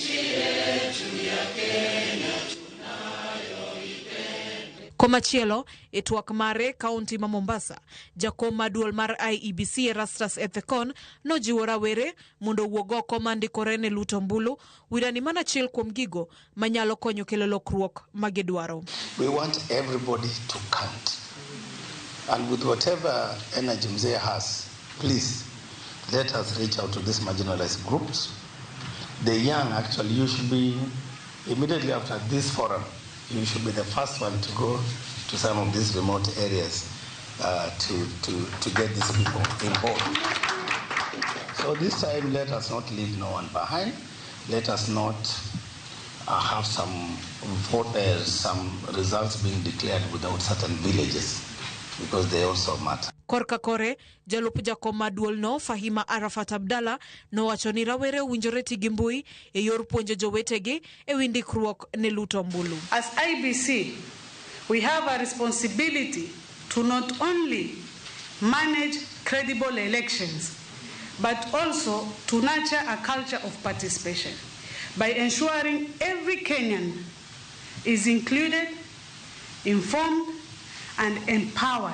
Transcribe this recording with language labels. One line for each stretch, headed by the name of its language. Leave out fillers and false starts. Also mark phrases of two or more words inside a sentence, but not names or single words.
Luo (Kenya and Tanzania): Komachielo, e twak mare kaunti ma Mombasa, jakom maduol mar IEBC Erastus Ethekon nojiwo rawere mondo wuog oko mandikore ne luto mbulu, wirani mana chiel kuom gigo manyalo konyo kelo lokruok magidwaro.
English: We want everybody to count. And with whatever energy Mzee has, please let us reach out to these marginalized groups. The young, actually, you should be, immediately after this forum, you should be the first one to go to some of these remote areas to get these people involved. So this time, let us not leave no one behind. Let us not have some results being declared without certain villages, because they also matter.
Luo (Kenya and Tanzania): Korka kore, jalup jakom maduol no Fahima Arafat Abdalla no wacho ni rawere winjore ti gimbui e yor puonjo jowetegi e windikruok ne luto mbulu.
English: As IBC, we have a responsibility to not only manage credible elections, but also to nurture a culture of participation by ensuring every Kenyan is included, informed, and empowered.